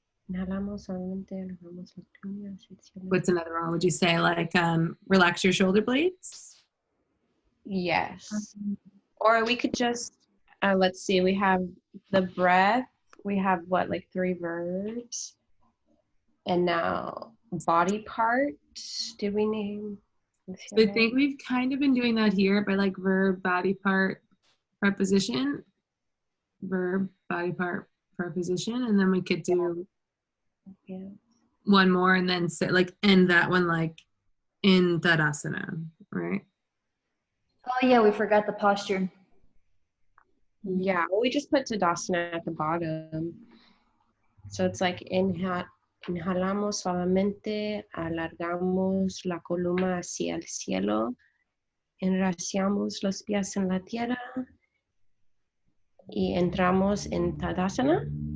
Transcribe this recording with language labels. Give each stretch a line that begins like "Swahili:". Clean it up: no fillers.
Spanish: Inhalamos suavemente, elevamos las piernas, seccionamos.
English: What's another one? Would you say like relax your shoulder blades? Yes. Or we could just, let's see, we have the breath. We have what, like 3 verbs? And now body part. Did we name? So I think we've kind of been doing that here by like verb, body part, preposition, verb, body part, preposition, and then we could do one more and then say like end that one like in Tadasana, right? Oh yeah, we forgot the posture. Yeah, well, we just put Tadasana at the bottom. So it's like inhale,
Spanish: Inhalamos suavemente, alargamos la columna hacia el cielo, enraizamos los pies en la tierra y entramos en Tadasana.